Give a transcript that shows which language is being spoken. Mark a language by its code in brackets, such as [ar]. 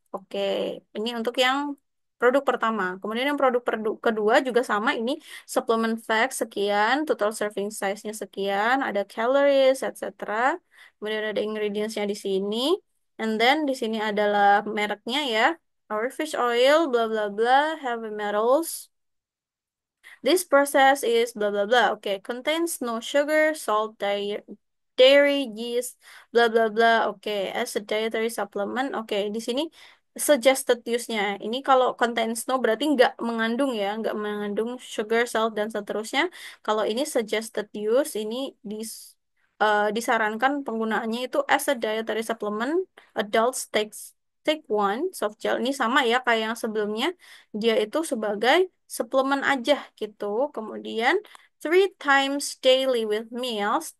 [id] Oke, ini untuk yang produk pertama. Kemudian yang produk kedua juga sama. Ini supplement facts sekian, total serving size-nya sekian, ada calories, etc. Kemudian ada ingredients-nya di sini. [en] And then [id] di sini adalah mereknya ya. [en] Our fish oil, bla bla bla, heavy metals. This process is blah blah blah. Okay, contains no sugar, salt, dairy, yeast, blah blah blah. Okay, as a dietary supplement. [id] Okay, di sini suggested use-nya. Ini kalau contains no berarti nggak mengandung ya, nggak mengandung sugar, salt dan seterusnya. Kalau ini suggested use, ini disarankan penggunaannya itu [en] as a dietary supplement. Adults take one soft gel. [id] Ini sama ya kayak yang sebelumnya. Dia itu sebagai suplemen aja gitu. [en] Kemudian three times daily with meals.